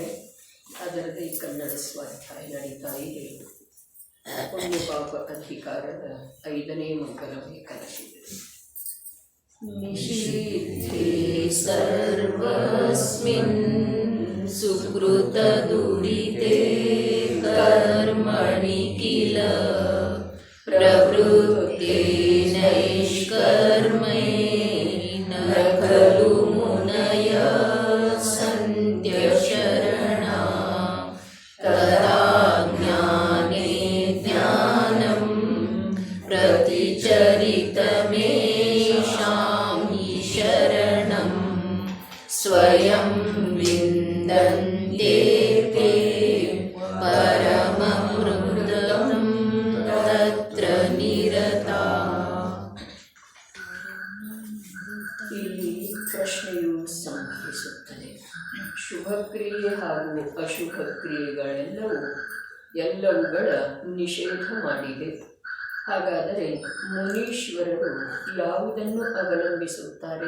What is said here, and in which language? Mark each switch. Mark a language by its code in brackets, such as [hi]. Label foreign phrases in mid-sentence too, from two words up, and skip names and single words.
[kn] ಅದರದೇ ಕನ್ನಡ ಸ್ವಾಧ್ಯಾಯ ನಡೀತಾ ಇದೆ. ಪುಣ್ಯ ಪಾಪ ಅಧಿಕಾರದ 5ನೇ ಮಂಗಲವೇ ಕಲಶಿದೆ. [sa] ನಿಷಿದ್ಧೇ ಸರ್ವಸ್ಮಿನ್ ಸುಕೃತ ದುರಿತೆ ಕರ್ಮಣಿ ಕಿಲ ಪ್ರವೃತ್ತೇ ನೈಷ್ಕರ್ಮೇ ನ ಖಲು ಮುನಯ ಸಂತ್ಯಶರಣ ತದಾ ಜ್ಞಾನೇ ಜ್ಞಾನಂ ಪ್ರತಿಚರಿತಮೇಷಾಂ ಹಿ ಶರಣಂ ಸ್ವಯಂ ವಿಂದಂತೆ ತೇ ಪರಮಮೃತಂ ತತ್ರ ನಿರತಾ. [kn] ಇಲ್ಲಿ ಪ್ರಶ್ನೆಯು ಸಂಭವಿಸುತ್ತದೆ. ಶುಭಕ್ರಿಯೆ ಹಾಗೂ ಅಶುಭ ಕ್ರಿಯೆಗಳೆಲ್ಲವುಗಳ ನಿಷೇಧ ಮಾಡಿದೆ. ಹಾಗಾದರೆ ಮುನೀಶ್ವರರು ಯಾವುದನ್ನು ಅವಲಂಬಿಸುತ್ತಾರೆ?